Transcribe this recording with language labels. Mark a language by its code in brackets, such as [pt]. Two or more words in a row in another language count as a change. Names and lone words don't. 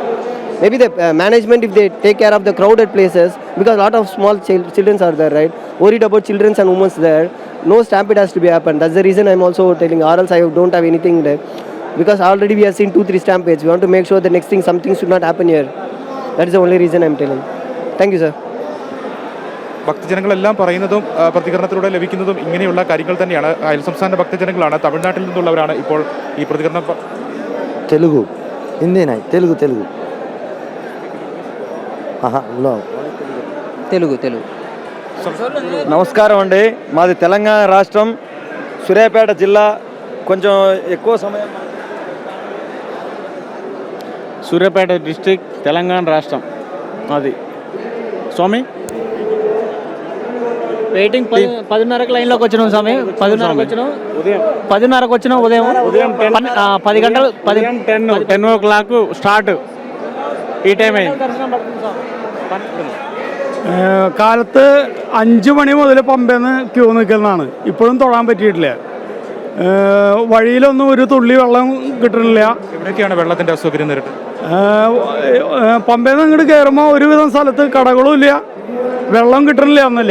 [en] Maybe the management, if they take care of the crowded places, because a lot of small children are there, right? Worried about children and women there. No stampede has to be happened. That's the reason I'm also telling, or else I don't have anything there. Because already we have seen 2-3 stampedes. We want to make sure the next thing, something should not happen here. That is the only reason I'm telling. Thank you, sir. [ml] ഭക്തജനങ്ങളെല്ലാം പറയുന്നതും പ്രതികരണത്തിലൂടെ ലഭിക്കുന്നതും ഇങ്ങനെയുള്ള കാര്യങ്ങൾ തന്നെയാണ്. അയൽ സംസ്ഥാന ഭക്തജനങ്ങളാണ്, തമിഴ്നാട്ടിൽ നിന്നുള്ളവരാണ് ഇപ്പോൾ ഈ പ്രതികരണം. [hi] Telugu. Hindi nahi. Telugu. [te] తెలుగు. నమస్కారం అండి. మాది తెలంగాణ రాష్ట్రం, సూర్యాపేట జిల్లా. కొంచెం ఎక్కువ సమయం. సూర్యాపేట డిస్ట్రిక్ట్, తెలంగాణ రాష్ట్రం అది. స్వామి వెయిటింగ్ 10:30కి లైన్లోకి వచ్చినాం స్వామి. 10:30కి వచ్చినాం. ఉదయం 10 గంటలు 10 o'clock స్టార్ట్. [ml] ഈ ടൈമായി കാലത്ത് 5 മണി മുതൽ പമ്പേന്ന് ക്യൂ നിൽക്കുന്നതാണ്. ഇപ്പോഴും തൊഴാൻ പറ്റിയിട്ടില്ല. വഴിയിലൊന്നും ഒരു തുള്ളി വെള്ളം കിട്ടണില്ല. എവിടെയൊക്കെയാണ് വെള്ളത്തിന്റെ അസൗകര്യം നേരിട്ട്? പമ്പേന്ന് ഇങ്ങോട്ട് കയറുമ്പോൾ ഒരുവിധം സ്ഥലത്ത് കടകളും ഇല്ല, വെള്ളം കിട്ടണില്ല ഒന്നുമില്ല.